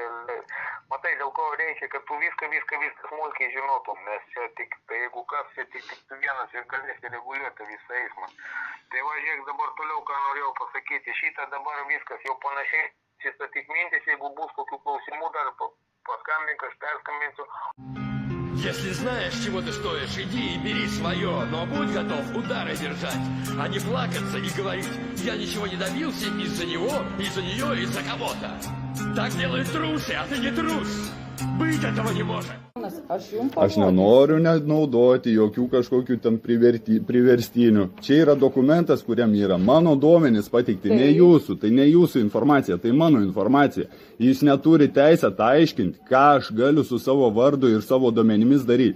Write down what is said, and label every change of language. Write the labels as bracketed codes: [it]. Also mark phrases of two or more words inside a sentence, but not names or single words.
[lt] Matai, dėl ko reikia, kad tu viską smulkiai žinotum, nes čia tik, tai jeigu kas, čia tik tu vienas ir galėsi reguliuoti visą eismą. Tai važiuok dabar toliau, ką norėjau pasakyti. Šitą dabar viskas jau panašiai. Šitą tik mintis, jeigu bus kokių klausimų, dar paskambink, aš perskambinsiu. [ru] Если знаешь, чего ты стоишь, иди и бери свое, но будь готов удары держать, а не плакаться и говорить, я ничего не добился из-за него, из-за нее, из-за кого-то. Так делают трусы, а ты не трус. Быть этого не может. [lt] Aš nenoriu naudoti jokių kažkokių ten priverstinių. Čia yra dokumentas, kuriam yra mano duomenys pateikti, ne jūsų. Tai ne jūsų informacija, tai mano informacija. Jis neturi teisę aiškinti, ką aš galiu su savo vardu ir savo duomenimis daryti.